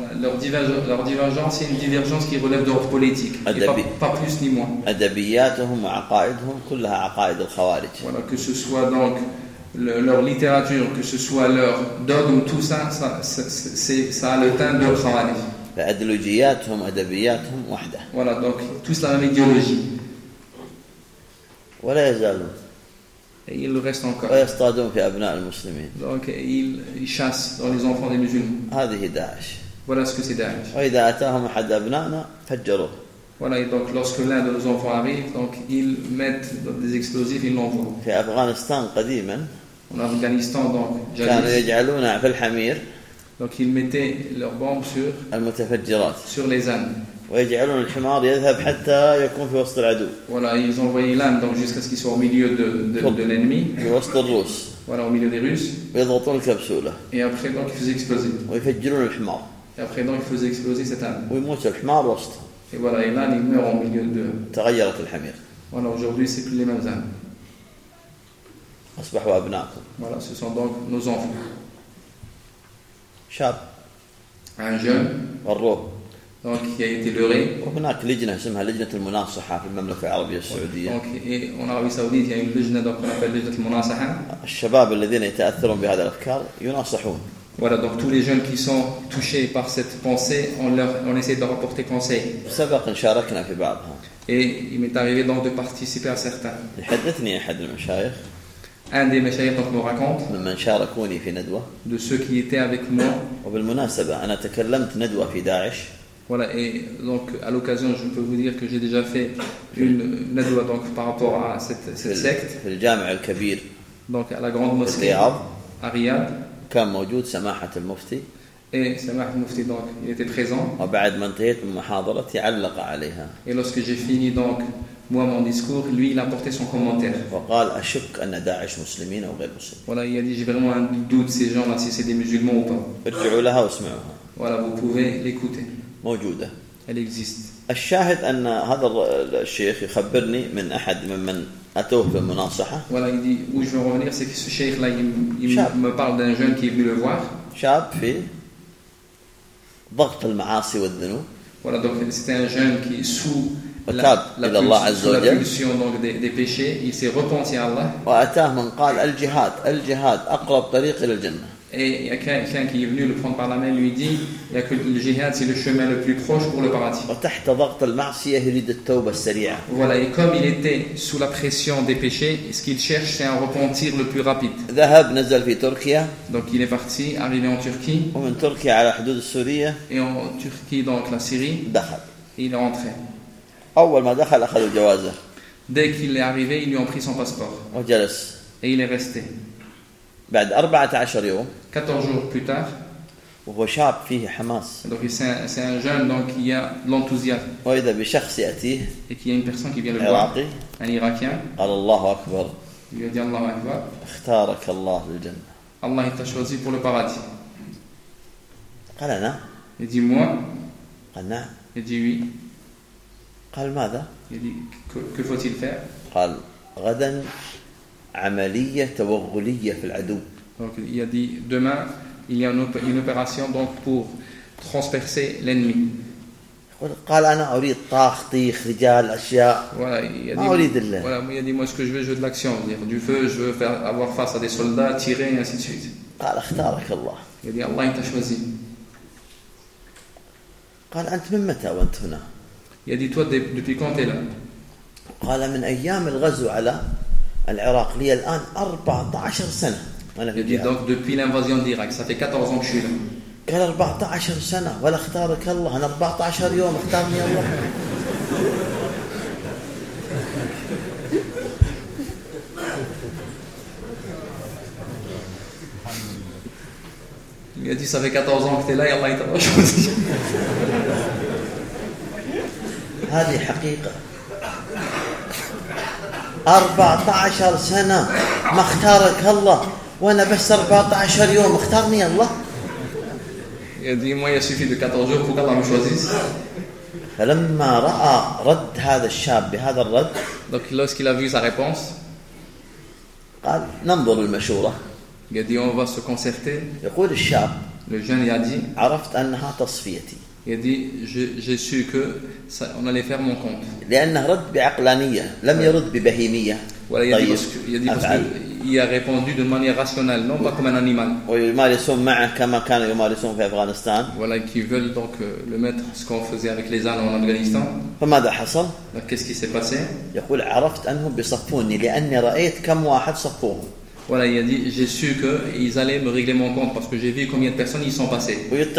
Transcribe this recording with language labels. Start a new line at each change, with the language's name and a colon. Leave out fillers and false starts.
French: Leur divergence est une divergence qui relève de l'ordre politique. Pas plus ni moins.
Arabic: أدبياتهم وعقائدهم كلها عقائد الخوارج.
French: Voilà, que ce soit donc leur littérature, que ce soit leur dogme, tout ça, ça a le teint de Khawarij.
Arabic: فأدلوجياتهم أدبياتهم واحدة.
French: Voilà, donc tous la même idéologie.
Arabic: ولا يزالون.
French: Et ils le restent encore.
Arabic: ويصطادون في أبناء المسلمين.
French: Donc ils chassent dans les enfants des musulmans.
Arabic: هذه داعش.
French: Voilà ce que c'est داعش.
Arabic: وإذا أتاهم أحد أبنائنا فجروه.
French: Voilà, et donc lorsque l'un de nos enfants arrive, donc ils mettent des explosifs, ils l'envoient.
Arabic: في أفغانستان قديما.
French: En Afghanistan donc.
Arabic: كانوا يجعلون في الحمير.
French: Donc ils mettaient leurs bombes sur les ânes.
Arabic: ويجعلون الحمار يذهب حتى يكون في وسط العدو.
French: Voilà, ils envoyaient l'âne donc jusqu'à ce qu'il soit au milieu de l'ennemi.
Arabic: في وسط الروس.
French: Voilà, au milieu des Russes.
Arabic: ويضغطون الكبسولة.
French: Et après donc ils faisaient exploser.
Arabic: ويفجرون الحمار.
French: Et après donc ils faisaient exploser cette âne.
Arabic: ويموت الحمار وسط.
French: Et voilà, et l'âne il meurt au milieu de.
Arabic: تغيرت الحمير.
French: Voilà, aujourd'hui c'est plus les mêmes ânes.
Arabic: أصبحوا أبناءكم.
French: Voilà, ce sont donc nos enfants.
Arabic: شاب.
French: Un jeune.
Arabic: والروح.
French: Donc qui a été leurré.
Arabic: وهناك لجنة اسمها لجنة المناصحة في المملكة العربية السعودية.
French: Donc et en Arabie Saoudite il y a une lignée donc qu'on appelle lignée de المناصحة.
Arabic: الشباب الذين يتأثرون بهذه الأفكار يناصحون.
French: Voilà, donc tous les jeunes qui sont touchés par cette pensée, on essaie de leur apporter conseil.
Arabic: سبق إن شاركنا في بعضها.
French: Et il m'est arrivé donc de participer à certains.
Arabic: حدثني أحد المشايخ.
French: Un des mashayikh me raconte
Arabic: ممن شاركوني في ندوة.
French: De ceux qui étaient avec moi.
Arabic: وبالمناسبة أنا تكلمت ندوة في داعش.
French: Voilà, et donc à l'occasion, je peux vous dire que j'ai déjà fait une nadwa donc par rapport à cette secte.
Arabic: في الجامع الكبير.
French: Donc à la grande mosquée. À Riyad.
Arabic: كان موجود سماحة المفتي.
French: Et
Arabic: سماحة المفتي
French: donc il était présent.
Arabic: وبعد ما انتهيت من محاضرتي علق عليها.
French: Et lorsque j'ai fini donc moi mon discours, lui il a porté son commentaire.
Arabic: وقال أشك أن داعش مسلمين أو غير مسلمين.
French: Voilà, il a dit j'ai vraiment un doute ces gens-là si c'est des musulmans ou pas.
Arabic: ارجعوا لها واسمعوها.
French: Voilà, vous pouvez l'écouter.
Arabic: موجودة.
French: Elle existe.
Arabic: الشاهد أن هذا الشيخ يخبرني من أحد ممن أتوه في المناصحة.
French: Voilà, il dit où je veux revenir, c'est que ce cheikh là il me parle d'un jeune qui est venu le voir.
Arabic: شاب في ضغط المعاصي والذنوب.
French: Voilà, donc c'était un jeune qui sous la pulsion donc des péchés, il s'est repenti à Allah.
Arabic: وأتاه من قال الجهاد الجهاد أقرب طريق إلى الجنة.
French: Et il y a quelqu'un qui est venu le prendre par la main, lui dit, il y a que le jihad, c'est le chemin le plus proche pour le paradis. Voilà, et comme il était sous la pression des péchés, ce qu'il cherche, c'est un repentir le plus rapide.
Arabic: ذهب, نزل في تركيا.
French: Donc il est parti, arrivé en Turquie.
Arabic: ومن تركيا على حدود السورية.
French: Et en Turquie, donc la Syrie.
Arabic: دخل.
French: Et il est rentré.
Arabic: أول ما دخل أخذ الجوازة.
French: Dès qu'il est arrivé, ils lui ont pris son passeport.
Arabic: وجلس.
French: Et il est resté.
Arabic: بعد 14 يوم
French: 14 jours plus tard
Arabic: وهو شاب فيه حماس.
French: Donc c'est un jeune donc il y a l'enthousiasme.
Arabic: وإذا بشخص يأتيه
French: et qu'il y a une personne qui vient le
Arabic: عراقي.
French: Voir un Irakien.
Arabic: قال الله أكبر.
French: Il a dit Allah Akbar.
Arabic: اختارك الله للجنة.
French: Allah t'a choisi pour le paradis.
Arabic: قال أنا.
French: Il dit moi.
Arabic: قال نعم.
French: Il dit oui.
Arabic: قال ماذا.
French: Il dit que faut-il faire.
Arabic: قال غدا عملية توغلية في العدو.
French: Donc il a dit demain il y a une opération donc pour transpercer l'ennemi.
Arabic: قال أنا أريد طاخ رجال أشياء.
French: Voilà,
Arabic: ما أريد إلا.
French: Voilà, il a dit moi ce que je veux de l'action, dire du feu, je veux faire avoir face à des soldats, tirer et ainsi de suite.
Arabic: قال اختارك الله.
French: Il a dit Allah t'a choisi.
Arabic: قال أنت من متى وأنت هنا.
French: Il a dit toi depuis quand t'es là.
Arabic: قال من أيام الغزو على العراق لي الآن 14 سنة.
French: Il dit donc depuis l'invasion d'Irak, ça fait 14 ans que je suis là.
Arabic: قال 14 سنة ولا اختارك الله أنا 14 يوم اختارني الله.
French: Il a dit ça fait 14 ans que tu es là et Allah t'a choisi.
Arabic: هذه حقيقة. 14 سنة ما اختارك الله وأنا بس 14 يوم اختارني الله. يا دي ما يسفي
French: de 14 jours pour qu'Allah me choisisse.
Arabic: فلما رأى رد هذا الشاب بهذا الرد
French: donc lorsqu'il a vu sa réponse
Arabic: قال ننظر المشورة
French: il a dit on va se concerter
Arabic: يقول الشاب
French: le jeune il a dit
Arabic: عرفت أنها تصفيتي
French: il a dit j'ai su que ça, on allait faire mon compte
Arabic: لأنه رد بعقلانية لم يرد ببهيمية ولا يدي أفعل
French: il a répondu de manière rationnelle non pas comme un animal voilà qui veulent donc le mettre ce qu'on faisait avec les ânes en Afghanistan donc qu'est-ce qui s'est passé voilà il a dit j'ai su qu'ils allaient me régler mon compte parce que j'ai vu combien de personnes ils sont passées